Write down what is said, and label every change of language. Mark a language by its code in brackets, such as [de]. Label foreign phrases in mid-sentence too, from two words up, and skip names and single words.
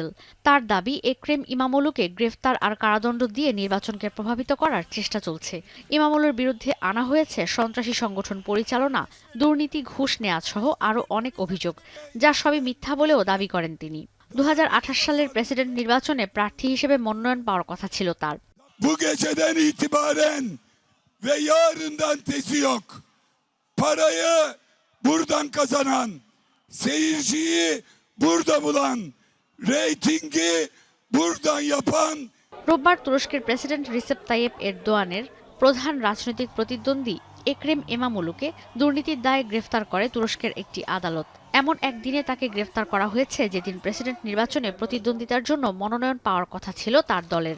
[bn] তার দাবি, একরেম ইমামোলুকে গ্রেফতার আর কারাদণ্ড দিয়ে নির্বাচনকে প্রভাবিত করার চেষ্টা চলছে। ইমামোলুর বিরুদ্ধে আনা হয়েছে সন্ত্রাসী সংগঠন পরিচালনা, দুর্নীতি, ঘুষ নেওয়া সহ আরও অনেক অভিযোগ, যা সবই মিথ্যা বলেও দাবি করেন তিনি। 2028 সালের প্রেসিডেন্ট নির্বাচনে প্রার্থী হিসেবে মনোনয়ন পাওয়ার কথা ছিল তার। [tr] Ve yarından tezi yok. Parayı buradan kazanan, seyirciyi burada bulan, reytingi buradan yapan। [bn] রোববার তুরস্কের প্রেসিডেন্ট রিসেপ তাইয়েপ এরদোয়ানের প্রধান রাজনৈতিক প্রতিদ্বন্দ্বী একরেম ইমামোলুকে দুর্নীতির দায়ে গ্রেফতার করে তুরস্কের একটি আদালত। এমন একদিনে তাকে গ্রেফতার করা হয়েছে যেদিন প্রেসিডেন্ট নির্বাচনে প্রতিদ্বন্দ্বিতার জন্য মনোনয়ন পাওয়ার কথা ছিল তার দলের।